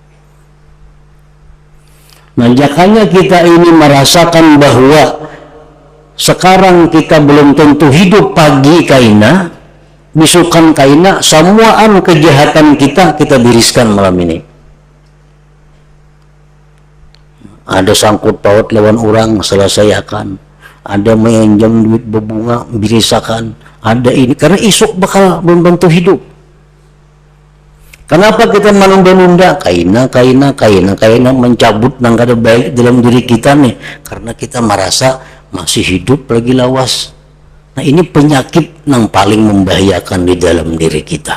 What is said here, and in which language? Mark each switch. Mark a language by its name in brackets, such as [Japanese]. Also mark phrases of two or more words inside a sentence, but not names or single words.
[Banjar] Nah, jakanya kita ini merasakan bahwa sekarang kita belum tentu hidup pagi kaina, bisukan kaina, semuaan kejahatan kita biriskan malam ini. Ada sangkut paut lawan orang, selesaikan. Ada menjam duit berbunga, birisakan. [Indonesian] Ada ini, karena esok bakal belum tentu hidup. Kenapa kita menunda-nunda? [Banjar] Kaina mencabut nang kada baik dalam diri kita nih, karena kita merasa masih hidup lagi lawas. [Indonesian] Nah, ini penyakit yang paling membahayakan di dalam diri kita.